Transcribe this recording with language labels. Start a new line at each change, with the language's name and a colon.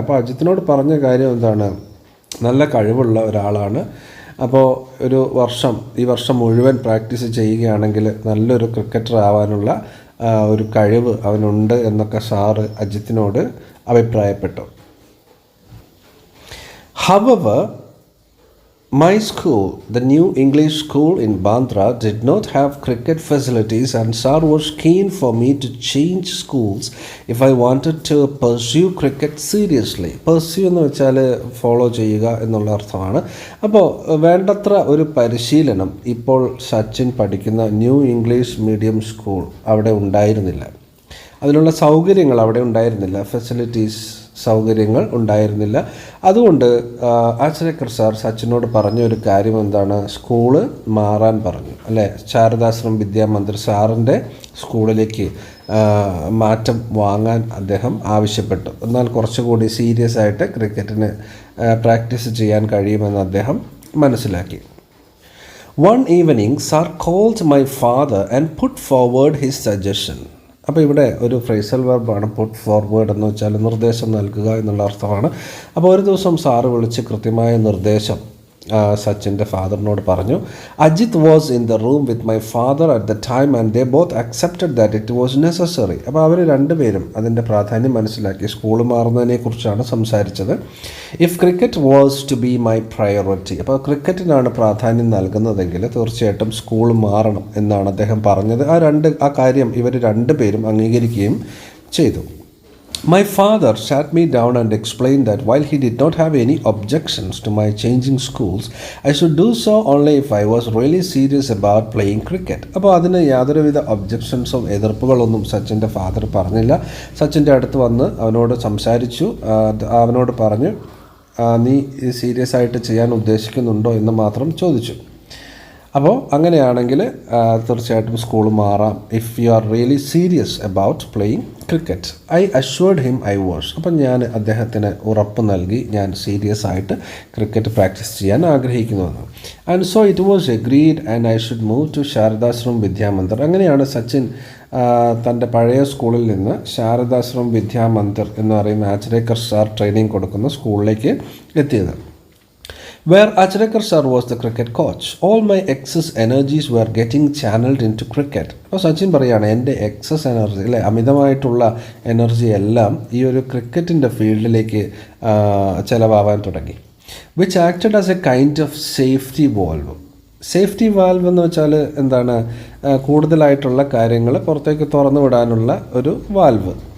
Malayalam: അപ്പോൾ അജിത്തിനോട് പറഞ്ഞ കാര്യം എന്താണ്? നല്ല കഴിവുള്ള ഒരാളാണ്. അപ്പോൾ ഈ വർഷം മുഴുവൻ പ്രാക്ടീസ് ചെയ്യുകയാണെങ്കിൽ നല്ലൊരു ക്രിക്കറ്റർ ആവാനുള്ള ഒരു കഴിവ് അവനുണ്ട് എന്നൊക്കെ സാറ് അജിത്തിനോട് അഭിപ്രായപ്പെട്ടു.
English: However, my school, the new English school in Bandra, did not have cricket facilities, and Sir was keen for me to change schools if I wanted to pursue cricket seriously.
Malayalam: Pursue എന്ന് വെച്ചാൽ follow ചെയ്യുക എന്നുള്ള അർത്ഥമാണ്. അപ്പോൾ വേണ്ടത്ര ഒരു പരിശീലനം ഇപ്പോൾ സച്ചിൻ പഠിക്കുന്ന ന്യൂ ഇംഗ്ലീഷ് മീഡിയം സ്കൂൾ അവിടെ ഉണ്ടായിരുന്നില്ല. അതിനുള്ള സൗകര്യങ്ങൾ അവിടെ ഉണ്ടായിരുന്നില്ല, ഫെസിലിറ്റീസ് സൗകര്യങ്ങൾ ഉണ്ടായിരുന്നില്ല. അതുകൊണ്ട് ആശ്രയക്കർ സാർ സച്ചിനോട് പറഞ്ഞ ഒരു കാര്യം എന്താണ്? സ്കൂള് മാറാൻ പറഞ്ഞു, അല്ലേ? ശാരദാശ്രം വിദ്യാമന്ദിർ സാറിൻ്റെ സ്കൂളിലേക്ക് മാറ്റം വാങ്ങാൻ അദ്ദേഹം ആവശ്യപ്പെട്ടു. എന്നാൽ കുറച്ചുകൂടി സീരിയസ് ആയിട്ട് ക്രിക്കറ്റിന് പ്രാക്ടീസ് ചെയ്യാൻ കഴിയുമെന്ന് അദ്ദേഹം മനസ്സിലാക്കി.
English: One evening, Sir called my father and put forward his suggestion.
Malayalam: അപ്പോൾ ഇവിടെ ഒരു ഫ്രേസൽ വെർബാണ് പുട്ട് ഫോർവേഡ് എന്ന് വെച്ചാൽ നിർദ്ദേശം നൽകുക എന്നുള്ള അർത്ഥമാണ്. അപ്പോൾ ഒരു ദിവസം സാറ് വിളിച്ച് കൃത്യമായ നിർദ്ദേശം സച്ചിൻ്റെ ഫാദറിനോട് പറഞ്ഞു.
English: Ajit was in the room with my father at the time and they both accepted that it was necessary.
Malayalam: അപ്പോൾ അവർ രണ്ടുപേരും അതിൻ്റെ പ്രാധാന്യം മനസ്സിലാക്കി. സ്കൂൾ മാറുന്നതിനെക്കുറിച്ചാണ് സംസാരിച്ചത്.
English: if cricket was to be my priority,
Malayalam: അപ്പോൾ ക്രിക്കറ്റിനാണ് പ്രാധാന്യം നൽകുന്നതെങ്കിൽ തീർച്ചയായിട്ടും സ്കൂൾ മാറണം എന്നാണ് അദ്ദേഹം പറഞ്ഞത്. ആ കാര്യം ഇവർ രണ്ടുപേരും അംഗീകരിക്കുകയും ചെയ്തു.
English: My father sat me down and explained that while he did not have any objections to my changing schools, I should do so only if I was really serious about playing cricket.
Malayalam: അപ്പോൾ അതിന് യാതൊരുവിധ ഒബ്ജക്ഷൻസും എതിർപ്പുകളൊന്നും സച്ചിൻ്റെ father പറഞ്ഞില്ല. സച്ചിൻ്റെ അടുത്ത് വന്ന് അവനോട് സംസാരിച്ചു. അവനോട് പറഞ്ഞു, നീ സീരിയസ് ആയിട്ട് ചെയ്യാൻ ഉദ്ദേശിക്കുന്നുണ്ടോ എന്ന് മാത്രം ചോദിച്ചു. അപ്പോൾ അങ്ങനെയാണെങ്കിൽ തീർച്ചയായിട്ടും സ്കൂൾ മാറാം.
English: If you are really serious about playing cricket. I assured him I was.
Malayalam: അപ്പം ഞാൻ അദ്ദേഹത്തിന് ഉറപ്പ് നൽകി ഞാൻ സീരിയസ് ആയിട്ട് ക്രിക്കറ്റ് പ്രാക്ടീസ് ചെയ്യാൻ ആഗ്രഹിക്കുന്നുവെന്ന്.
English: And so it was agreed and I should move to Sharadashram Vidyamandir.
Malayalam: അങ്ങനെയാണ് സച്ചിൻ തൻ്റെ പഴയ സ്കൂളിൽ നിന്ന് ശാരദാശ്രം വിദ്യാമന്ദിർ എന്ന് പറയുന്ന ആച്രേക്കർ സാർ ട്രെയിനിങ് കൊടുക്കുന്ന സ്കൂളിലേക്ക് എത്തിയത്.
English: Where Achrekar sir was the cricket coach, all my excess energies were getting channeled into cricket.
Malayalam: അപ്പോൾ സച്ചിൻ പറയുകയാണ്, എൻ്റെ എക്സസ് എനർജി, അല്ലെ, അമിതമായിട്ടുള്ള എനർജി എല്ലാം ഈ ഒരു ക്രിക്കറ്റിൻ്റെ ഫീൽഡിലേക്ക് ചിലവാകാൻ തുടങ്ങി.
English: Which acted as a kind of safety valve.
Malayalam: Safety valve എന്ന് വെച്ചാൽ എന്താണ്, കൂടുതലായിട്ടുള്ള കാര്യങ്ങൾ പുറത്തേക്ക് തുറന്നു വിടാനുള്ള ഒരു വാൽവ്.